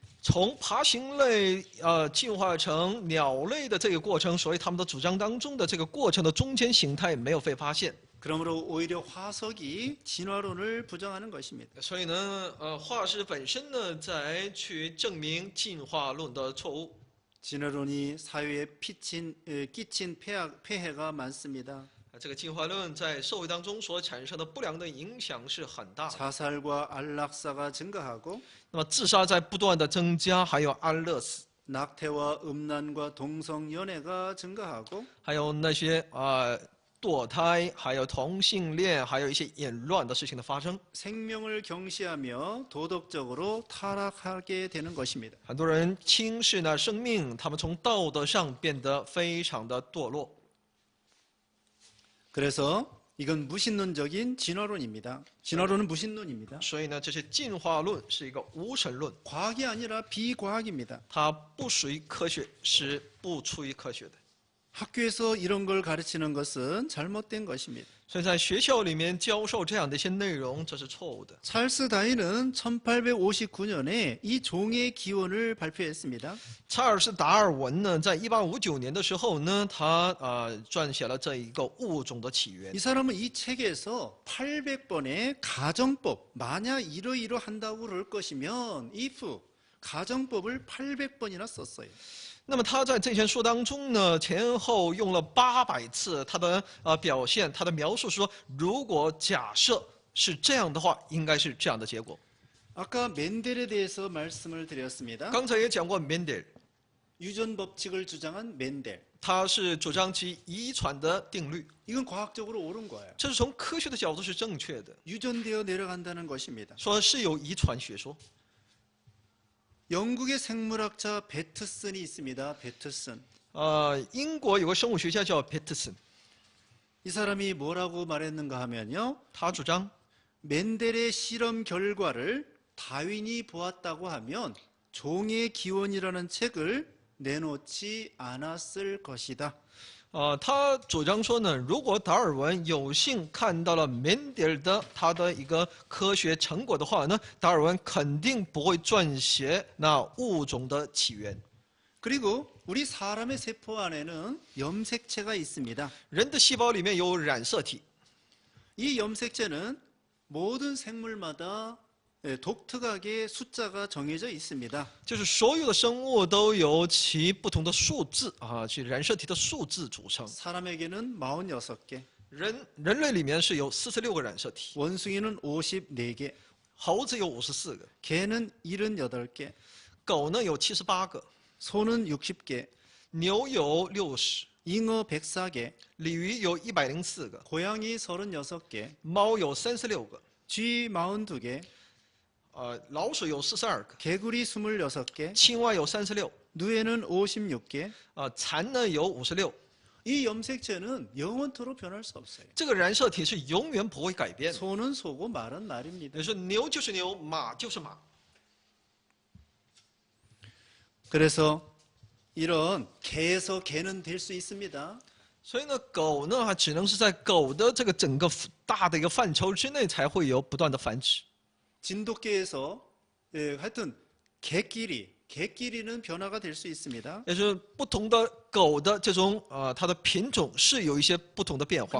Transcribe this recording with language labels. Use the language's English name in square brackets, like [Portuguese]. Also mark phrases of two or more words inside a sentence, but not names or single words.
[Chinese] 从爬行类进化成鸟类的这个过程，所以他们的主张当中的这个过程的中间形态没有被发现。 [Korean] 그러므로 오히려 화석이 진화론을 부정하는 것입니다. [Chinese] 所以呢，化石本身呢，在去证明进化论的错误。 [Korean] 진화론이 사회에 끼친 폐해가 많습니다. [Chinese] 这个进化论在社会当中所产生的不良的影响是很大的。 [Korean] 자살과 안락사가 증가하고 [Chinese] 那么自杀在不断的增加，还有安乐死， [Korean] 낙태와 음란과 동성연애가 증가하고 [Chinese] 还有那些堕胎，还有同性恋，还有一些淫乱的事情的发生。 [Korean] 생명을 경시하며 도덕적으로 타락하게 되는 것입니다. [Chinese] 很多人轻视呢生命，他们从道德上变得非常的堕落。 [Korean] 그래서 이건 무신론적인 진화론입니다. 진화론은 무신론입니다. [Chinese] 所以呢，这些进化论是一个无神论， [Korean] 과학이 아니라 비과학입니다. [Chinese] 它不属于科学，是不出于科学的。 [Korean] 학교에서 이런 걸 가르치는 것은 잘못된 것입니다. [Chinese] 所以在学校里面教授这样的一些内容，这是错误的。 [Korean] 찰스 다윈은 1859년에 이 종의 기원을 발표했습니다. [Chinese] 查尔斯·达尔文呢，在1859年的时候呢，他撰写了这一个物种的起源 [Korean] 이 。 사람은 이 책에서 800번의 가정법, 만약 이러이러한다고 그럴 것이면 if 가정법을 800번이나 썼어요. [Chinese] 那么他在这篇书当中呢，前后用了800次，他的表现，他的描述说，如果假设是这样的话，应该是这样的结果。 [Korean] 아까 멘델에 대해서 말씀을 드렸습니다. [Chinese] 刚才也讲过 Mendel， [Korean] 유전 법칙을 주장한 멘델. [Chinese] 他是主张其遗传的定律， [Korean] 이건 과학적으로 옳은 거예요. [Chinese] 这是从科学的角度是正确的， [Korean] 유전되어 내려간다는 것입니다. [Chinese] 说是有遗传学说。 [Korean] 영국의 생물학자 베트슨이 있습니다. 베트슨. [Chinese] 英国有个生物学家叫 Peterson， [Korean] 이 사람이 뭐라고 말했는가 하면요. [Chinese] 他主张 [Korean] 멘델의 실험 결과를 다윈이 보았다고 하면 종의 기원이라는 책을 내놓지 않았을 것이다. [Chinese] 他主张说呢，如果达尔文有幸看到了缅甸的他的一个科学成果的话呢，达尔文肯定不会撰写那物种的起源。 [Korean] 그리고 우리 사람의 세포 안에는 염색체가 있습니다. [Chinese] 人的细胞里面有染色体， [Korean] 이 염색체는 모든 생물마다 독특하게 숫자가 정해져 있습니다. [Chinese] 就是所有的生物都由其不同的数字其染色体的数字组成。 [Korean] 사람에게는 46개, [Chinese] 人类里面是有46个染色体， [Korean] 원숭이는 54개, [Chinese] 猴子有54个， [Korean] 개는 78개, [Chinese] 狗呢有78个， [Korean] 소는 60개, [Chinese] 牛有60， [Korean] 잉어 104개, [Chinese] 鲤鱼有104个， [Korean] 고양이 36개, [Chinese] 猫有36个， [Korean] 쥐 42개, [Chinese] 老鼠有42个， [Korean] 개구리 26개, [Chinese] 青蛙有36， [Korean] 누에는 56개. [Chinese] 蚕呢有56。 [Korean] 이 염색체는 영원토록 변할 수 없어요. [Chinese] 这个染色体是永远不会改变的。 [Korean] 소는 소고 말은 말입니다. [Chinese] 也就是牛就是牛，马就是马。 [Korean] 그래서 이런 개에서 개는 될 수 있습니다. [Chinese] 所以呢，狗呢，它只能是在狗的这个整个大的一个范畴之内，才会有不断的繁殖。 [Korean] 진돗개에서 하여튼 개끼리는 변화가 될 수 있습니다. [Chinese] 也就是不同的狗的这种它的品种是有一些不同的变化，